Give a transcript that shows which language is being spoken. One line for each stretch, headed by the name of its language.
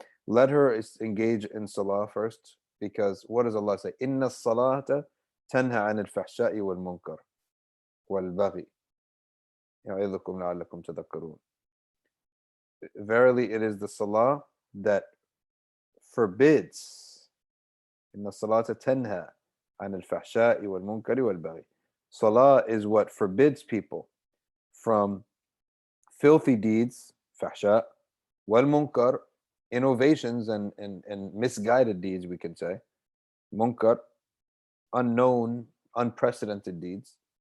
English: Let her engage in salah first, because what does Allah say?
Arabic: Inna salata tanha anil fahsha'i wal munkar wal baghi. يعظكم لعلكم تذكرون.
English: Verily, it is the salah that forbids.
Arabic: إن الصلاة تنهى عن الفحشاء والمنكر والبغي.
English: Salah is what forbids people from filthy deeds, fahsha, والمنكر, innovations and misguided deeds, we can say. Munkar, unknown, unprecedented deeds.